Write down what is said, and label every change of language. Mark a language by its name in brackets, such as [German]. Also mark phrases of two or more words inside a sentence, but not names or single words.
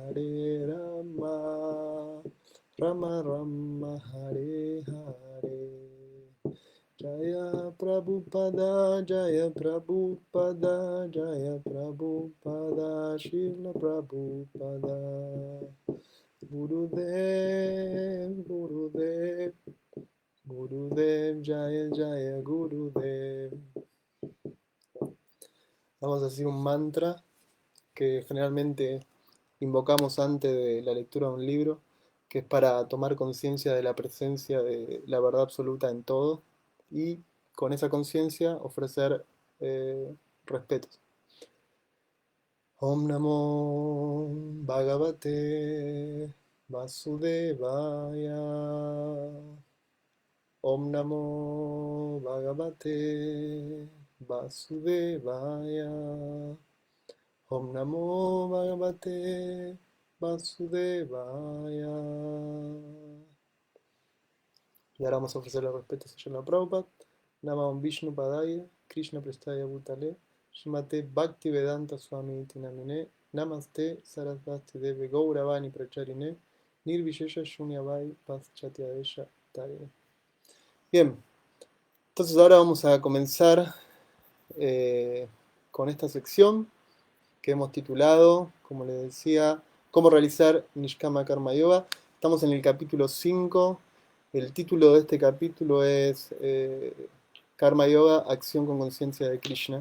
[Sanskrit] राम राम हरे हरे जय प्रभुपाद जय प्रभुपाद श्रील प्रभुपाद गुरुदेव गुरुदेव जय गुरुदेव. [Spanish] Vamos a decir un mantra que generalmente invocamos antes de la lectura de un libro, que es para tomar conciencia de la presencia de la verdad absoluta en todo y con esa conciencia ofrecer respetos. [Sanskrit] ॐ नमो भगवते वासुदेवाय. ॐ नमो भगवते वासुदेवाय. ॐ नमो भगवते वासुदेवाय. [Spanish] Y ahora vamos a ofrecer los respetos a Srila Prabhupada. [Sanskrit] नमं विष्णु पादाय कृष्ण प्रेष्ठाय भूतले श्रीमते भक्ति वेदान्त स्वामी इति नामिने नमस्ते सरस्वती देवे गौरवाणी प्रचारिणे निर्विशेष शून्यवै पाश्चात्य तारिणे. [Spanish] Bien, entonces ahora vamos a comenzar eh, con esta sección que hemos titulado, como les decía, cómo realizar [Sanskrit] निष्काम कर्म योग. [Spanish] Estamos en el capítulo 5. El título de este capítulo es Karma Yoga, acción con conciencia de Krishna.